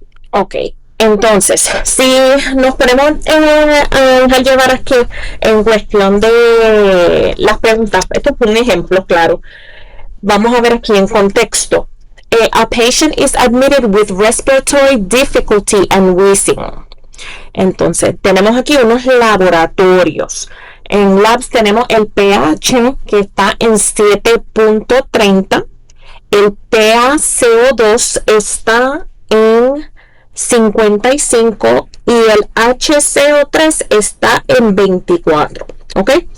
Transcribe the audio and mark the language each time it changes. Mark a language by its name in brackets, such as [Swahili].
[Spanish] Ok. Entonces, si nos ponemos a llevar aquí en cuestión de las preguntas, esto es un ejemplo, claro. Vamos a ver aquí en contexto. [English] A patient is admitted with respiratory difficulty and wheezing. [Spanish] Entonces, tenemos aquí unos laboratorios. En labs tenemos el pH que está en 7.30. El PaCO2 está en 55 y el HCO3 está en 24. ¿Ok?